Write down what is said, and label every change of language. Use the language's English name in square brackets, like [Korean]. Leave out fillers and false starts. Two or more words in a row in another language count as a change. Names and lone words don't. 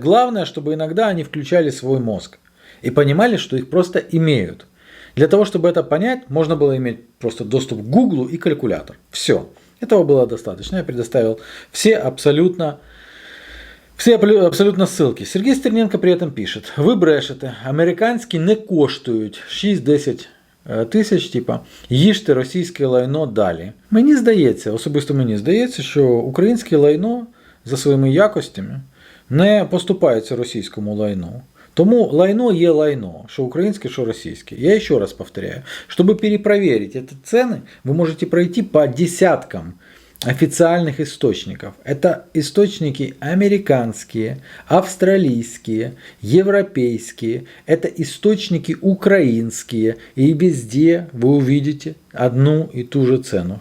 [Russian] Главное, чтобы иногда они включали свой мозг и понимали, что их просто имеют. Для того, чтобы это понять, можно было иметь просто доступ к Гуглу и калькулятор. Все. Этого было достаточно. Я предоставил все абсолютно ссылки. Сергей Стерненко при этом пишет: [Ukrainian] ви брешете, американські не коштують 6-10 тисяч, їжте російське лайно далі. Мені здається, особисто мені здається, що українське лайно за своїми якостями не поступається російському лайну. Тому лайно є лайно, що українське, що російське. Я ще раз повторяю, [Russian] чтобы перепроверить эти цены, вы можете пройти по десяткам официальных источников. Это источники американские, австралийские, европейские, это источники украинские. И везде вы увидите одну и ту же цену.